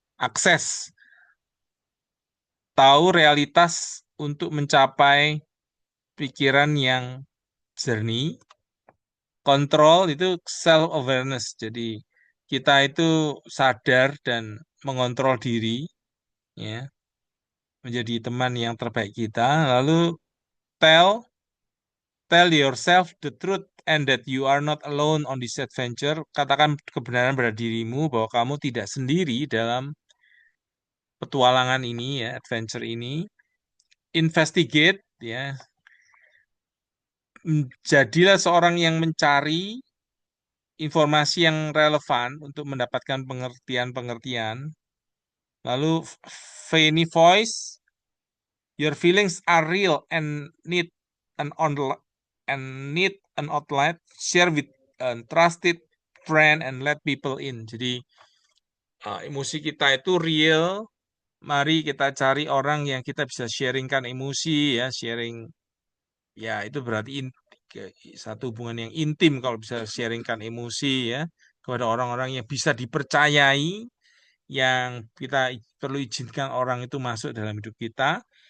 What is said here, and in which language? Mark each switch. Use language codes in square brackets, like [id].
[id] Akses, tahu realitas untuk mencapai pikiran yang jernih. Kontrol itu self awareness. Jadi kita itu sadar dan mengontrol diri ya, menjadi teman yang terbaik kita. Lalu [en] tell tell yourself the truth and that you are not alone on this adventure. [id] Katakan kebenaran pada dirimu bahwa kamu tidak sendiri dalam petualangan ini ya, adventure ini. Investigate ya, jadilah seorang yang mencari informasi yang relevan untuk mendapatkan pengertian-pengertian. Lalu [en] Fanny Voice, your feelings are real and an on need an outlet. Share with a trusted friend and let people in. [id] Jadi emosi kita itu real. Mari kita cari orang yang kita bisa sharingkan emosi ya, sharing ya itu berarti satu hubungan yang intim kalau bisa sharingkan emosi ya kepada orang-orang yang bisa dipercayai, yang kita perlu izinkan orang itu masuk dalam hidup kita.